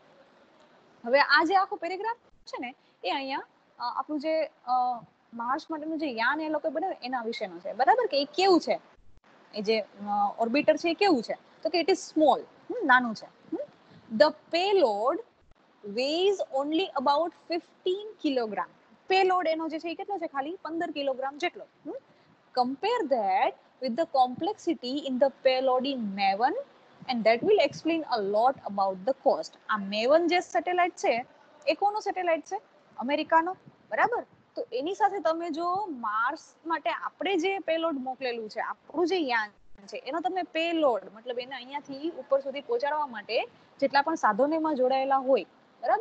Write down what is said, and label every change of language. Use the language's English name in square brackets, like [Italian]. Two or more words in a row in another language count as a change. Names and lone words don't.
[Gujarati] હવે આ જે આખો પેરેગ્રાફ છે ને એ અહીંયા આપણું જે માર્સ માટેનું જે યાન એ લોકો બનાવ્યું એના વિશેનો છે, બરાબર? કે એ કેવું છે, એ જે ઓર્બિટર છે એ કેવું છે? તો કે [English] it is small, [Gujarati] નાનું છે. [English] the payload weighs only about 15 કિલોગ્રામ. [Gujarati] પેલોડ એનો જે છે એ કેટલો છે? ખાલી 15 કિલોગ્રામ જેટલો. [English] Compare that with the complexity in the payload in Maven, and that will explain a lot about the cost. [Gujarati] આ મેવન જે સેટેલાઇટ છે એ કોનો સેટેલાઇટ છે? અમેરિકાનો, બરાબર? તો એની સાથે તમે જો માર્સ માટે આપણે જે પેલોડ મોકલેલું છે, આપણું જે યાન છે, એનો તમે પેલોડ મતલબ એને અહીંયાથી ઉપર સુધી પહોંચાડવા માટે જેટલા પણ સાધનો એમાં જોડાયેલા હોય, બરાબર?